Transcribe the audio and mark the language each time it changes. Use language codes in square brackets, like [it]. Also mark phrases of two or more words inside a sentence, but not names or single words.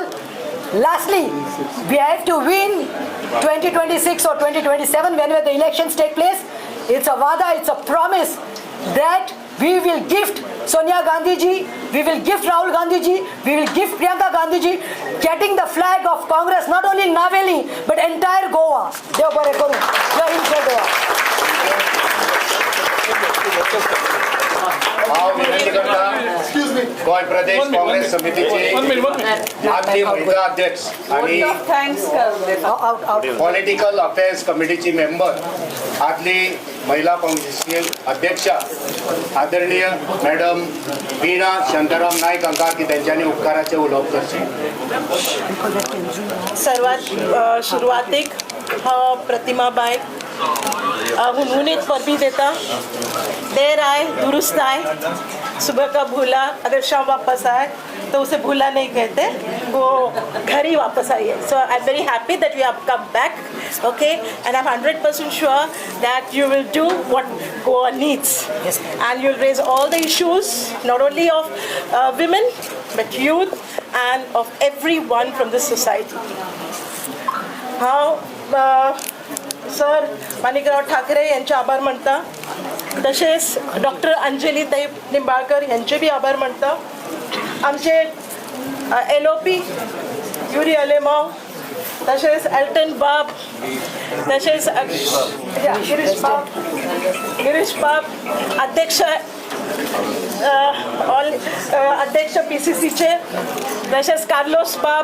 [en] Lastly, we have to win 2026 or 2027 whenever the elections take place. It's a vada, it's a promise that we will gift Sonia Gandhi ji, we will gift Rahul Gandhi ji, we will gift Priyanka Gandhi ji, getting the flag of Congress not only in Naveli but entire Goa. [kok] Dev bare karu. Jai Hind, Jai Goa. हांव विनंती करता गोंय प्रदेश काँग्रेस समितीचे आदली महिला अध्यक्ष आणि [en] थँक्स political affairs [kok] कमिटीची मेंबर आदली महिला काँग्रेसची अध्यक्षा आदरणीय मॅडम वीणा शांताराम नायक हांकां की तेंच्यांनी उपकाराचे उलोवप करचें. सर्वात सुरवातीक हांव प्रतिमाबाई हुनहुनीत परबी देता. [hi] देर आए दुरुस्त आए, सुबह का भूला अगर शाम वापस आए तो उसे भूला नहीं कहते, वो घर ही वापस आई है. [en] So I am very happy that we have come back, okay, and I'm 100% sure that you will do what Goa needs, and you'll raise all the issues not only of women but youth and of everyone from this society. [mr] How सर माणिकराव ठाकरे यांचे आभार मानता, तसेच डॉक्टर अंजली ताई निंबाळकर यांचे बी आभार मानता. आमचे LOP युरी अलेमाव, तसेच एल्टन बाब, तसेच गिरीश बाब अध्यक्ष अध्यक्ष PCCचे, तसेच कार्लोस बाब